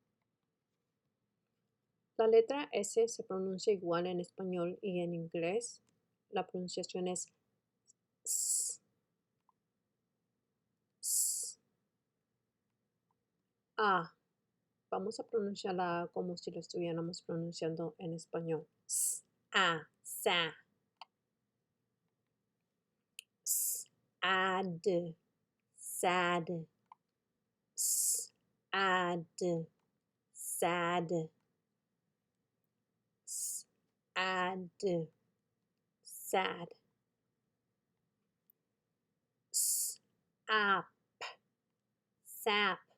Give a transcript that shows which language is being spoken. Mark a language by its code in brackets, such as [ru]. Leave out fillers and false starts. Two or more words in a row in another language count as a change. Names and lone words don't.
[es] La letra S se pronuncia igual en español y en inglés. La pronunciación es S, S, A. Vamos a pronunciar la A como si lo estuviéramos pronunciando en español. [en] S, A, sa, S, ad, sad, sad, sad, sad, sad, sap, sap,